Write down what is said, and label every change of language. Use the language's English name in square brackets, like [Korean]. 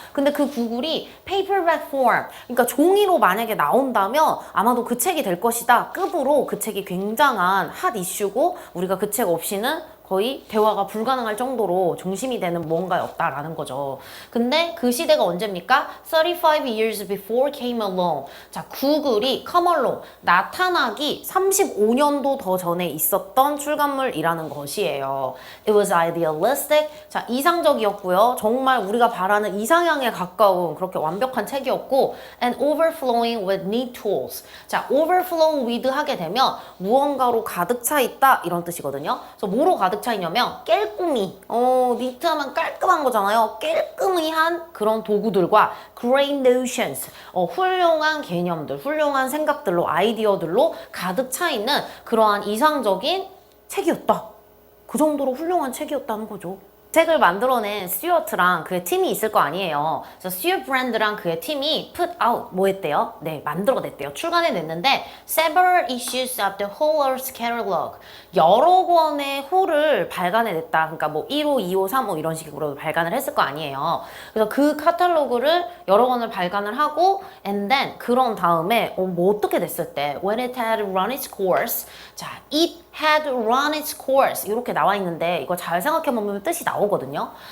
[Korean] 근데 그 구글이 [English] paperback form, [Korean] 그러니까 종이로 만약에 나온다면 아마도 그 책이 될 것이다 급으로 그 책이 굉장한 핫 이슈고, 우리가 그 책 없이는 거의 대화가 불가능할 정도로 중심이 되는 무언가였다라는 거죠. 근데 그 시대가 언제입니까? [English] 35 years before came along. [Korean] 자, 구글이 [English] come along, [Korean] 나타나기 35년도 더 전에 있었던 출간물이라는 것이에요. [English] It was idealistic. [Korean] 자, 이상적이었고요. 정말 우리가 바라는 이상향에 가까운 그렇게 완벽한 책이었고, [English] and overflowing with neat tools. [Korean] 자, overflow with 하게 되면 무언가로 가득 차 있다 이런 뜻이거든요. 그래서 뭐로 가득 차 있냐면 깔끔히, 니트하면 깔끔한 거잖아요. 깔끔히 한 그런 도구들과 [English] great notions, [Korean] 훌륭한 개념들, 훌륭한 생각들로, 아이디어들로 가득 차 있는 그러한 이상적인 책이었다. 그 정도로 훌륭한 책이었다는 거죠. 책을 만들어낸 스튜어트랑 그의 팀이 있을 거 아니에요. 그래서 스튜어트 브랜드랑 그의 팀이 [English] put out [Korean] 뭐 했대요? 네, 만들어냈대요. 출간해냈는데 [English] several issues of the whole Earth catalog, [Korean] 여러 권의 홀을 발간해냈다. 그러니까 뭐 1호, 2호, 3호 이런 식으로 발간을 했을 거 아니에요. 그래서 그 카탈로그를 여러 권을 발간을 하고, [English] and then [Korean] 그런 다음에 뭐 어떻게 됐을 때 [English] when it had run its course, [Korean] 자, [English] it had run its course [Korean] 이렇게 나와 있는데, 이거 잘 생각해보면 뜻이 나오거든요.